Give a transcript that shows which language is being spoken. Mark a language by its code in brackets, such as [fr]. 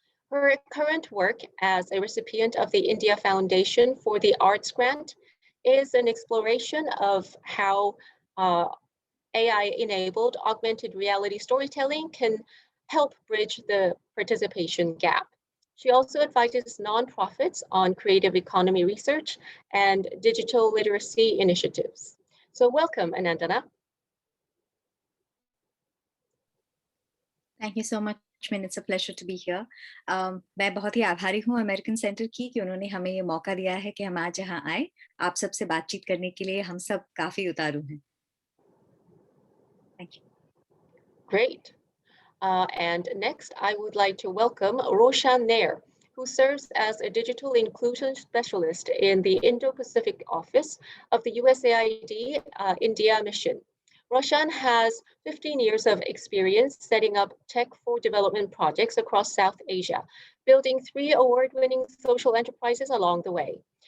[en] Her current work as a recipient of the India Foundation for the Arts Grant is an exploration of how AI-enabled augmented reality storytelling can help bridge the participation gap. She also advises nonprofits on creative economy research and digital literacy initiatives. So welcome, Anandana. Thank you so much, Min. It's a pleasure to be here. [hi] मैं बहुत ही आभारी हूँ American centre की कि उन्होंने हमें ये मौका दिया है कि हम आज यहाँ आए आप सबसे बातचीत करने के लिए हम सब काफी उतारू हैं. [en] Thank you. Great. And next, I would like to welcome Roshan Nair, who serves as a digital inclusion specialist in the Indo-Pacific office of the USAID India mission. Roshan has 15 years of experience setting up tech for development projects across South Asia, building 3 award-winning social enterprises along the way.